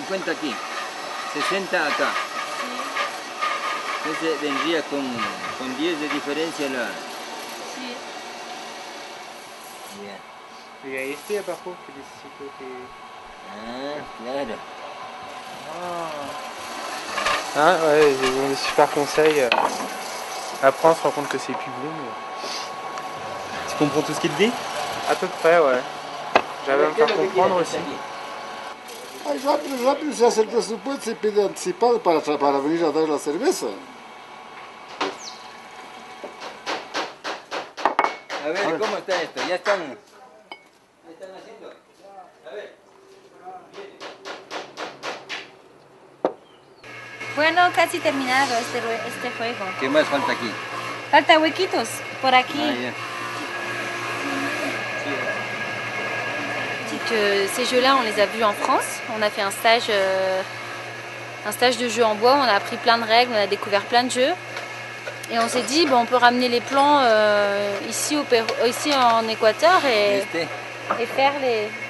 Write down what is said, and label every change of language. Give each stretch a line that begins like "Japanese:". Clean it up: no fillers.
Spanish: Aquí, 60 acá. Entonces vendría con 10 de diferencia la... Sí.
French: Il y a
Spanish: este abajo que necesito que... Ah, claro.
French: Ah ouais, ils ont des super conseils. Après on se rend compte que c'est plus bon. Mais... Tu comprends tout ce qu'il dit? À peu près, ouais. J'avais à me faire comprendre aussi.
Spanish: Rápido se hace el presupuesto y pide anticipado para venir a dar la cerveza. A ver, ¿cómo está esto? Ya están haciendo. A ver. Bueno, casi terminado este juego. ¿Qué más falta aquí? Falta huequitos por aquí.
French: Ces jeux-là, on les a vus en France. On a fait un stage de jeux en bois. On a appris plein de règles, on a découvert plein de jeux. Et on s'est dit, bon, on peut ramener les plans ici en Équateur et faire les...